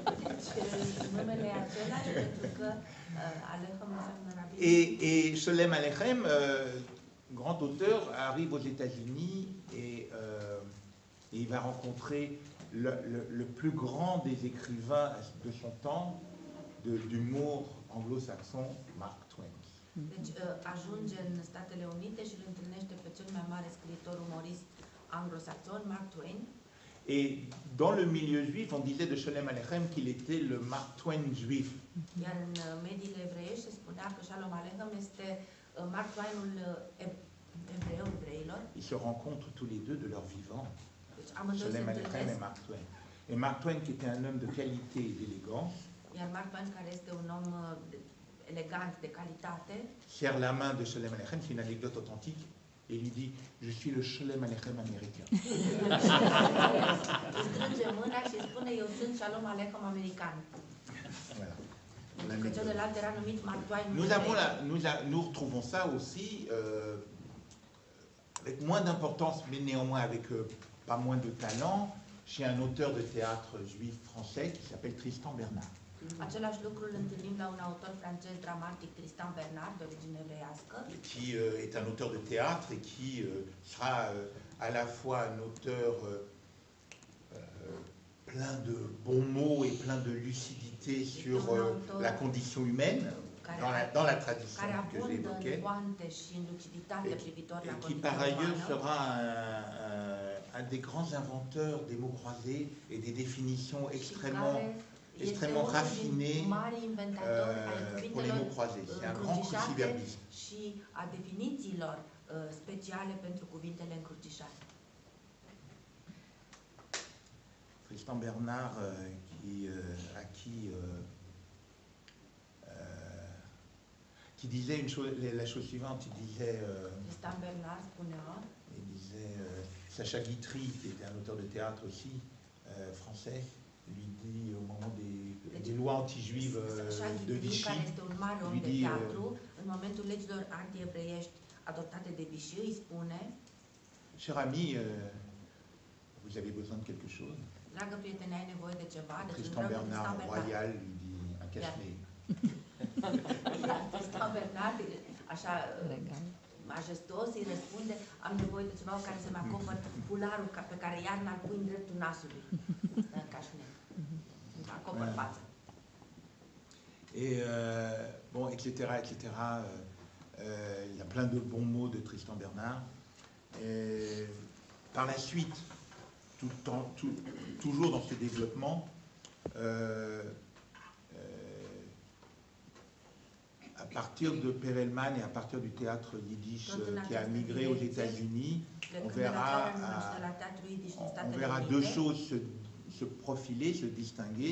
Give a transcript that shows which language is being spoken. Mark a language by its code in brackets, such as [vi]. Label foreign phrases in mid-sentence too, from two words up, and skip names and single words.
[fr] Et Sholem Aleichem, grand auteur, arrive aux États-Unis et il va rencontrer le plus grand des écrivains de son temps, d'humour anglo-saxon, Mark Twain. [ro] Deci ajunge în Statele Unite și îl întâlnește pe cel mai mare scriitor umorist anglosaxon, Mark Twain. [fr] Et dans le milieu juif, on disait de Sholem Aleichem qu'il était le Mark Twain juif. [ro] Iar în mediile evreiești se spunea că Shalom Aleichem este Mark Twainul evreilor. [fr] Ils se rencontrent tous les deux de leur vivant. [ro] Deci amândoi se [fr] Sholem Aleichem et [ro] întâlnesc. [fr] Mark Twain. Et Mark Twain, qui était un homme de qualité et d'élégance, [ro] Iar Mark Twain, care este un om elegant, de qualitate, [fr] serre la main de Sholem Aleichem, c'est une anecdote authentique, et lui dit « Je suis le Sholem Aleichem américain ». [ro] îi strânge mâna și spune: eu sunt Shalom Aleichem american. [fr] Voilà. [ro] Că celălalt era numit Mark Twain. [fr] Nous retrouvons ça aussi avec moins d'importance, mais néanmoins avec pas moins de talent, chez un auteur de théâtre juif français qui s'appelle Tristan Bernard. [ro] Același lucru îl întâlnim la un autor francez dramatic, Tristan Bernard, de origine evreiască. [fr] Qui est un auteur de théâtre et qui sera à la fois un auteur plein de bons mots et plein de lucidité sur la condition humaine, dans la tradition que j'évoquais, et qui par ailleurs sera un des grands inventeurs des mots croisés et des définitions extrêmement raffinées pour les mots croisés. C'est un grand cruciverbiste. [ro] Și a definițiilor speciale pentru cuvintele încrucișate. [fr] Tristan Bernard, qui disait la chose suivante, il disait, [ro] Tristan Bernard spunea, [fr] Sacha Guitry, qui était un auteur de théâtre aussi, français, lui dit au moment des lois anti-juives de Vichy, [ro] care este un mare om de teatru, în momentul legilor anti-evreiești adoptate de Vichy, îi spune: [fr] cher ami, vous avez besoin de quelque chose? [ro] Dragă prietene, ai nevoie de ceva? [fr] Tristan Bernard royal lui dit un cache-nez. [ro] Tristan Bernard, așa majestos, îi răspunde: am nevoie de ceva care să-mi acopăr fularul pe care iarna îl pui în dreptul nasului. Cache-nez. Acopăr fața. [fr] Et bon, etc., etc. Il y a plein de bons mots de Tristan Bernard. Et par la suite, toujours dans ce développement, à partir de Perelman et à partir du théâtre yiddish qui a migré aux États-Unis, on verra deux choses se profiler, se distinguer.